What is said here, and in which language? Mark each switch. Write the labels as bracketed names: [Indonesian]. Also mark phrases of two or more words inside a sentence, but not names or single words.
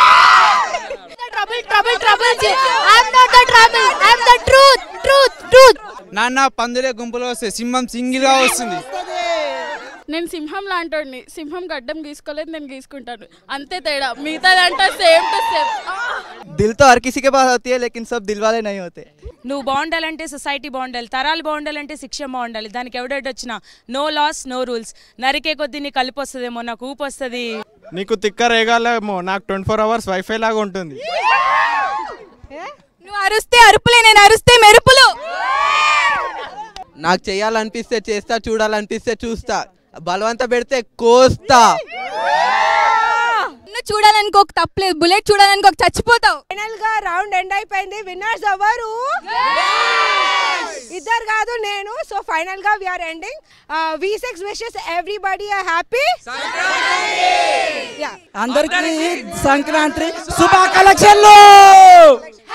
[Telugu] నాన్న పందులే గుంపులో వస్తే సింహం సింగిల్ గా వస్తుంది. నేను సింహం లాంటోడిని, సింహం గడ్డం గీసుకోలేదు, నేను గీసుకుంటాను, అంతే తేడా. మిగతాదంతా [English] same to same. [Hindi] दिल तो हर किसी के पास होती है लेकिन सब दिल वाले नहीं होते. [Telugu] నువ్వు బాగుండాలంటే సొసైటీ బాగుండాలి, తరాలు బాగుండాలంటే శిక్ష బాగుండాలి. దానికి ఎవడెడ్ వచ్చినా [English] no loss no rules. [Telugu] నరికే కొద్దీ నీకు కలిపి వస్తుందేమో, నాకు ఊపు వస్తుంది. నీకు తిక్క రేగాలేమో, నాకు 24 [English] hours wifi [Telugu] లాగా ఉంటుంది. నువ్వు అరుస్తే అరుపులే, నేను అరుస్తే మెరుపులు. నాకు చేయాలనిపిస్తే చేస్తా, చూడాలనిపిస్తే చూస్తా, బలవంత పెడితే కోస్తా. నువ్వు చూడాలనుకో తప్పలేదు, బుల్లెట్ చూడాలనుకో చచ్చిపోతావు. ఫైనల్ గా [English] round end [Telugu] అయిపోయింది. విన్నర్స్ ఎవరు? ఇద్దరు కాదు, నేను. సో ఫైనల్ గా [English] we are ending. V6 wishes everybody a happy [Telugu] అందరికీ సంక్రాంతి శుభాకాంక్షలు.